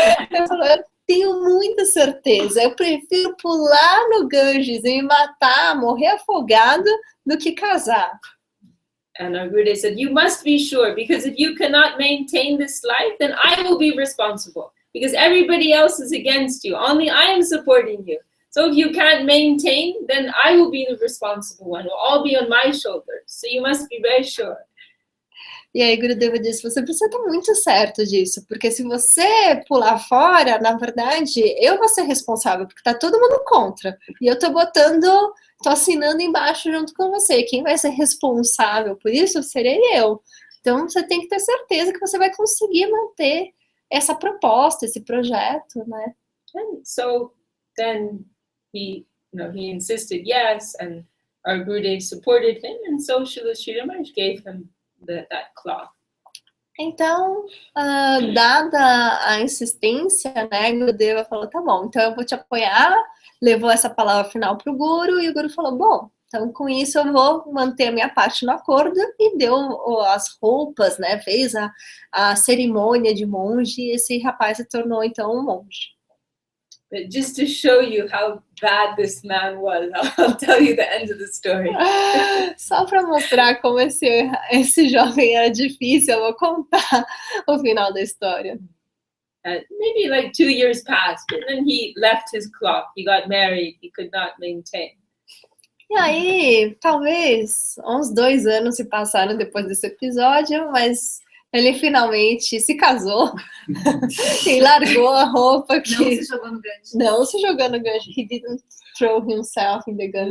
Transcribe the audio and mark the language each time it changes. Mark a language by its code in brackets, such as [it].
[pt] Ele falou, eu tenho muita certeza, eu prefiro pular no Ganges e me matar, morrer afogado, do que casar. [en] And our Gurudev said, you must be sure, because if you cannot maintain this life, then I will be responsible, because everybody else is against you. Only I am supporting you. So if you can't maintain, then I will be the responsible one. It will all be on my shoulders. So you must be very sure. [pt] E aí Gurudeva disse, você precisa estar muito certo disso, porque se você pular fora, na verdade, eu vou ser responsável, porque tá todo mundo contra. E eu tô assinando embaixo junto com você. Quem vai ser responsável por isso serei eu. Então você tem que ter certeza que você vai conseguir manter essa proposta, esse projeto, né? [en] And so then he insisted yes, and our Gurudev supported him, and so Srila Sridhar Maharaj gave him that cloth. [pt] Então, dada a insistência, né, Gurudeva falou, tá bom, então eu vou te apoiar, levou essa palavra final para o Guru, e o Guru falou, bom, Então, com isso, eu vou manter a minha parte no acordo, e deu as roupas, né? Fez a cerimônia de monge, e esse rapaz se tornou, então, um monge. [en] But just to show you how bad this man was, I'll tell you the end of the story. [pt] Só para mostrar como esse jovem era difícil, eu vou contar o final da história. [en] Maybe like 2 years passed, and then he left his cloth. He got married. He could not maintain. [pt] E aí, talvez uns 2 anos se passaram depois desse episódio, mas ele finalmente se casou e largou a roupa que... Não se jogou no gancho. Não se jogou no gancho. [en] He didn't throw himself in the gun.